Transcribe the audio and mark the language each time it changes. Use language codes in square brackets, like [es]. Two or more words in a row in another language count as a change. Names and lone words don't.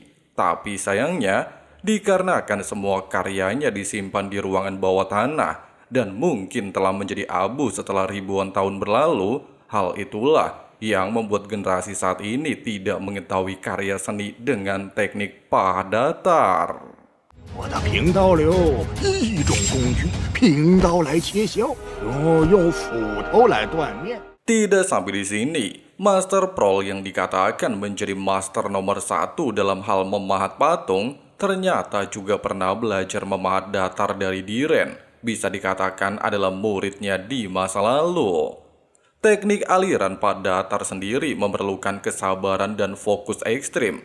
[id] Tapi sayangnya, dikarenakan semua karyanya disimpan di ruangan bawah tanah dan mungkin telah menjadi abu setelah ribuan tahun berlalu, hal itulah yang membuat generasi saat ini tidak mengetahui karya seni dengan teknik pahat datar. [zh] 我的平刀流一种工具，平刀来切削，用斧头来锻炼。 [id] Tidak sampai di sini, Master Prol yang dikatakan menjadi master nomor 1 dalam hal memahat patung, ternyata juga pernah belajar memahat datar dari Diren. Bisa dikatakan adalah muridnya di masa lalu. Teknik aliran pahat datar sendiri memerlukan kesabaran dan fokus ekstrim.